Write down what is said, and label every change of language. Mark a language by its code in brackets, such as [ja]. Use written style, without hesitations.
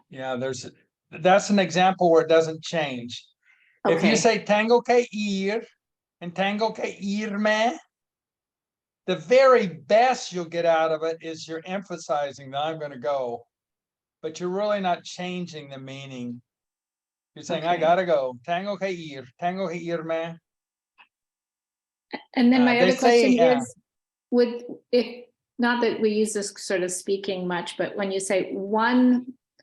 [en] Yeah, that's an example where it doesn't change. If you Okay. say [es] tengo que ir [en] and [es] tengo que irme, [en] the very best you'll get out of it is you're emphasizing that I'm going to go, but you're really not changing the meaning. You're saying, I Okay. gotta go. [es] Tengo que ir, tengo que irme. [en] And then my they other question say, is, if not that we use this sort of speaking much, but when you say one